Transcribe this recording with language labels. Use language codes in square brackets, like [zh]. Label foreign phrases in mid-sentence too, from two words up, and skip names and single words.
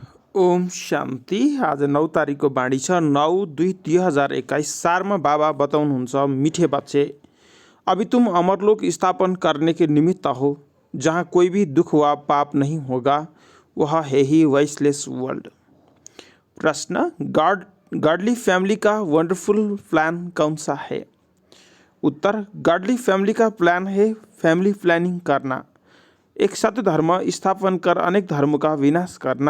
[ne] ओम शान्ति। आज 9 तारिकको बाणी छ 9/2/2021। सारमा बाबा बताउनुहुन्छ, [hi] मीठे बच्चे, अभी तुम अमरलोक स्थापन करने के निमित्त हो, जहाँ कोई भी दुख व पाप नहीं होगा। वह है ही [en] voiceless world. [hi] प्रश्न, [en] godly family [hi] का [en] wonderful plan [hi] कौन सा है? उत्तर, [en] godly family [hi] का प्लान है [en] family planning [hi] करना, एक सत्य धर्म स्थापन कर अनेक धर्मों का विनाश करना।